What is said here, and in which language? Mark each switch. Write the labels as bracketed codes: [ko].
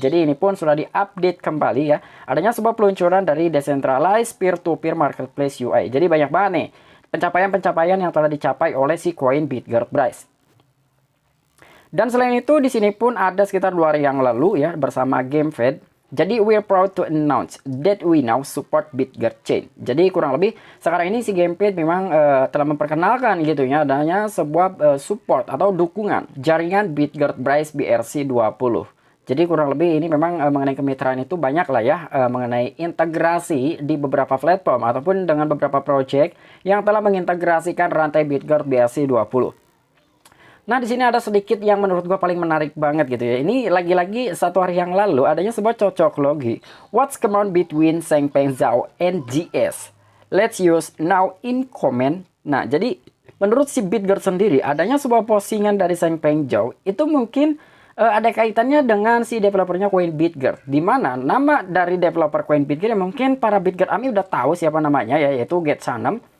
[id] Jadi ini pun sudah diupdate kembali ya. Adanya sebuah peluncuran dari decentralized peer-to-peer marketplace UI. Jadi banyak banget nih pencapaian-pencapaian yang telah dicapai oleh si koin BitGert Bryce. Dan selain itu di sini pun ada sekitar 2 hari yang lalu ya bersama GameFed. [en] Jadi we're proud to announce that we now support BitGert Chain. [id] Jadi kurang lebih sekarang ini si GameFed memang telah memperkenalkan gitu ya adanya sebuah support atau dukungan jaringan BitGert Bryce BRC20. Jadi kurang lebih ini memang mengenai kemitraan itu banyak lah ya mengenai integrasi di beberapa platform ataupun dengan beberapa project yang telah mengintegrasikan rantai BitGert BRC20. Nah, di sini ada sedikit yang menurut gue paling menarik banget gitu ya. Ini lagi-lagi 1 hari yang lalu adanya sebuah cocok logi. [en] What's common between Changpeng Zhao and GS? Let's use now in comment. [id] Nah, jadi menurut si BitGert sendiri adanya sebuah postingan dari Changpeng Zhao itu mungkin ada kaitannya dengan si developernya koin BitGert. Dimana nama dari developer koin BitGert yang mungkin para BitGert Army udah tahu siapa namanya ya, yaitu Get Sanem.